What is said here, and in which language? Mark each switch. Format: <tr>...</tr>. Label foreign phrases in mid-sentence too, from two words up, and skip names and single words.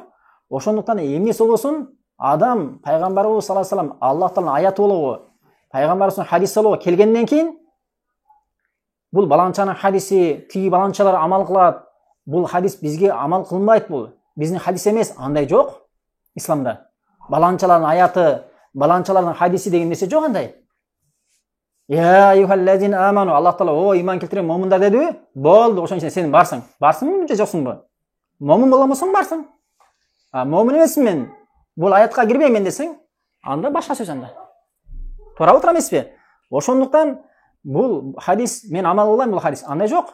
<ky>Ошондуктан эмнеси болосун, адам пайгамбарыбыз</ky> <ar>صلى الله عليه وسلم</ar> <ky>Аллах Тааланын аяты болобу, пайгамбарыбыздын хадиси болобу келгенден кийин бул баланчанын хадиси, тиги баланчалар амал кылат. Бул хадис бизге амал кылынбайт, бул биздин хадис эмес, андай жок исламда. Баланчалардын аяты, баланчалардын хадиси деген нерсе жок андай.</ky> <ar>يا أيها الذين آمنوا,</ar> <ky>Аллах Таала о иман келтирген момундар дедиби? Болду, ошон үчүн сен барсың. Барсыңбы же жоксуңбу? Момун боломосоң барсың. Момун эмесмин мен. Бул аятка кирбейм десең, анда башка сөз анда. Туурабы, туура эмеспи? Ошондуктан бул хадис, мен амал кылайм бул хадис, андай жок.</ky>